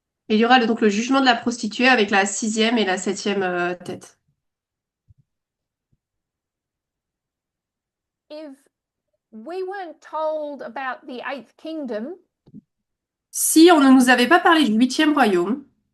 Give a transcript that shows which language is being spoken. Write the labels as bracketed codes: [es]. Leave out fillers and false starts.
[fr] Et il y aura donc le jugement de la prostituée avec la 6e et la 7e tête. [en] if we weren't told about the eighth kingdom, [fr] Si on ne nous avait pas parlé du huitième royaume,